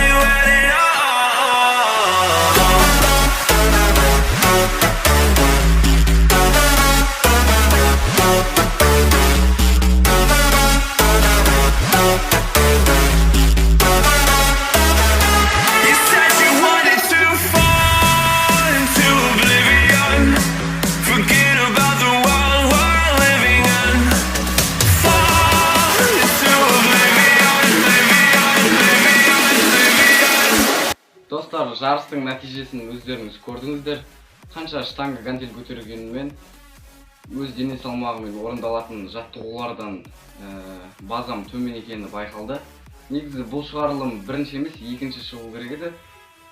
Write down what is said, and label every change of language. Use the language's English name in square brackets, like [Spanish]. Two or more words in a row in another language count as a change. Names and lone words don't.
[English] You had it You said you wanted to fall into oblivion. Forget about the world we're living in. Fall into oblivion, oblivion. [Kazakh] Достар, жарыстың нәтижесін өздеріңіз көрдіңіздер. Қанша штанга гантель көтергенмен өз дене салмағымен орындалатын жаттығулардан базам төмен екені байқалды. Негізі бұл шығарылым бірінші емес, екінші шығу керек еді.